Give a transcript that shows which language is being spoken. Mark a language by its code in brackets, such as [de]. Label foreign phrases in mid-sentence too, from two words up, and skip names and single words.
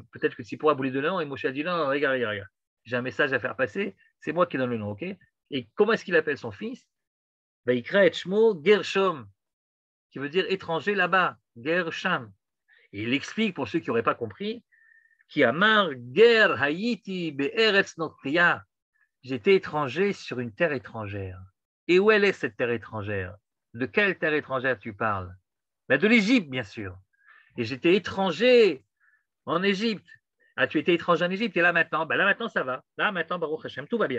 [fr] Peut-être que Tsipora voulait donner le nom et Moshe a dit non, regarde. J'ai un message à faire passer, c'est moi qui donne le nom, ok? Et comment est-ce qu'il appelle son fils? [he] ויקרא את שמו גרשום, [fr] qui veut dire étranger là-bas, Gersham. Et il explique, pour ceux qui n'auraient pas compris, qui [he] אמר גר הייתי בארץ נכריה. [fr] J'étais étranger sur une terre étrangère. Et où elle est cette terre étrangère? De quelle terre étrangère tu parles? Ben de l'Égypte, bien sûr. Et j'étais étranger en Égypte. Ah, tu étais étranger en Égypte et là maintenant, ben là maintenant ça va. Là maintenant, [he] ברוך השם, [fr] tout va bien.